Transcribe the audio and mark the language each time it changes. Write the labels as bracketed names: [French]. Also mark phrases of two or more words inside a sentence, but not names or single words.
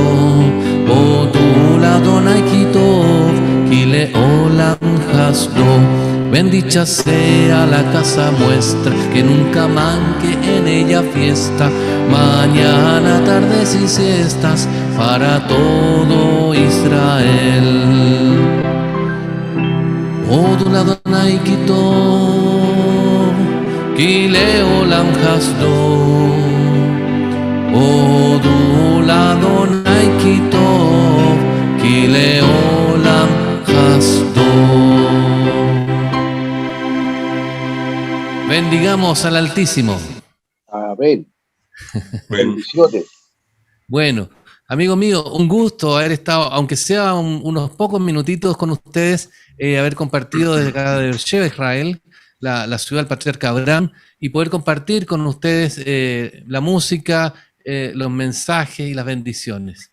[Hebrew] הודו ה' כי טוב, כי לעולם חסדו. [Ladino] Bendicha sea la casa muestra, que nunca manque en ella fiesta, mañana, tardes y siestas, para todo Israel. [Hebrew] הודו ה' כי טוב, כי לעולם חסדו. הודו ה' כי טוב, כי לעולם חסדו. [Spanish] Bendigamos al Altísimo. Amén. Bendiciones. Bueno, amigo mío, un gusto haber estado, aunque sea unos pocos minutitos con ustedes, haber compartido desde acá de Beersheba, Israel, la ciudad del patriarca Abraham, y poder compartir con ustedes la música, los mensajes y las bendiciones.